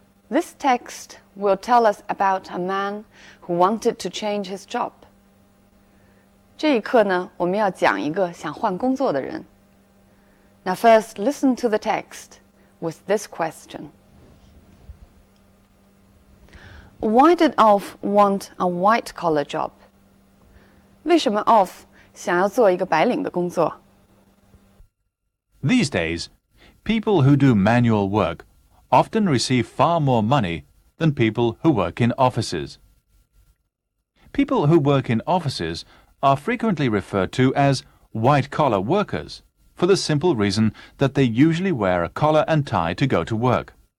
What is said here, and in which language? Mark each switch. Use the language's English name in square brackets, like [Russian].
[English] This text will tell us about a man who wanted to change his job. [Chinese] 这一课呢，我们要讲一个想换工作的人。 [English] Now first, listen to the text with this question. Why did Alf want a white-collar job? [Chinese] 为什么 Alf 想要做一个白领的工作？ [English] These days, people who do manual work often receive far more money than people who work in offices. People who work in offices are frequently referred to as white-collar workers for the simple reason that they usually wear a collar and tie to go to work.